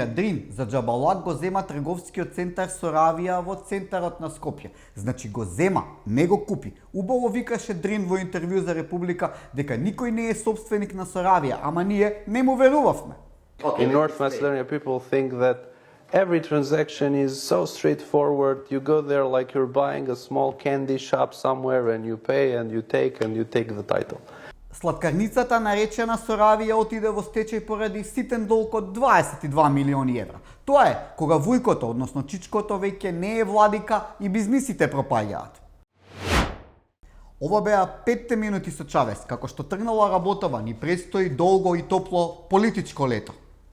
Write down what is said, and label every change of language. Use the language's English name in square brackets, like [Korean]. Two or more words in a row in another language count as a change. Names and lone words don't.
[Macedonian] Дрин за џабалак го зема трговскиот центар Соравија во центарот на Скопје. Значи го зема, не го купи. Убаво викаше Дрин во интервју за Република дека никој не е собственик на Соравија, ама ние не му верувавме. [English] In North Macedonia people think that every transaction is so straightforward. You go there like you're buying a small candy shop somewhere and you pay and you take the title. [Macedonian] Сладкарницата наречена Соравија отиде во стечај поради ситен долг од 22 милиони евра. Тоа е кога вујкото, односно чичкото, веќе не е владика и бизнисите пропаѓаат. Ова беа 5 минути со Чавес, како што тргнала работава, ни предстои долго и топло политичко лето.